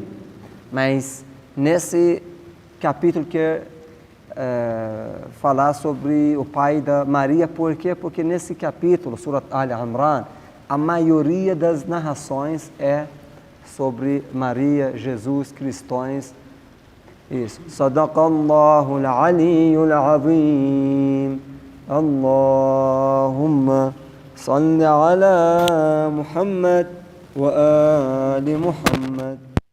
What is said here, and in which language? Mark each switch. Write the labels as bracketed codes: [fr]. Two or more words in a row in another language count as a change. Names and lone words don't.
[pt] Mas nesse capítulo quer falar sobre o pai da Maria, por quê? Porque nesse capítulo, Surat Al-Imran, a maioria das narrações é sobre Maria, Jesus, cristãos. Isso. [ar] صدق الله العلي العظيم. اللهم صل على محمد وآل محمد.